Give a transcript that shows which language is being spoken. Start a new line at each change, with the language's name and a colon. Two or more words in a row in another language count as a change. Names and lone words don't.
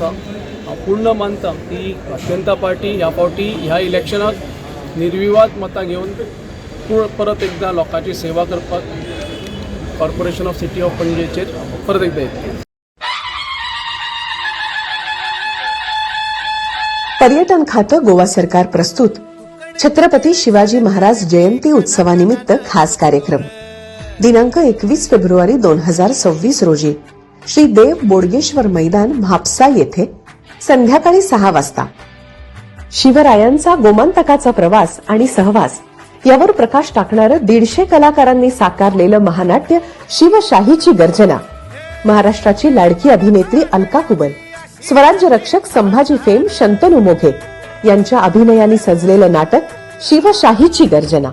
Konkani: हांव पूर्ण मानतां की भारतीय जनता पार्टी ह्या फावटी ह्या इलेक्शनाक निर्विवाद मतां घेवन परत एकदां लोकांची सेवा करपाक कॉर्पोरेशन ऑफ सिटी ऑफ पणजेचेर परत एकदां येतली.
Marathi: पर्यटन खातं गोवा सरकार प्रस्तुत छत्रपती शिवाजी महाराज जयंती उत्सवानिमित्त खास कार्यक्रम दिनांक 21 फेब्रुवारी 2026 रोजी श्री देव बोडगेश्वर मैदान म्हापसा येथे संध्याकाळी 6 वाजता. शिवरायांचा गोमांतकाचा प्रवास आणि सहवास यावर प्रकाश टाकणारं 150 कलाकारांनी साकारलेलं महानाट्य शिवशाहीची गर्जना, महाराष्ट्राची लाडकी अभिनेत्री अलका कुबल, स्वराज्य रक्षक संभाजी फेम शंतनू मोघे यांच्या अभिनयाने सजलेलं नाटक शिवशाहीची गर्जना.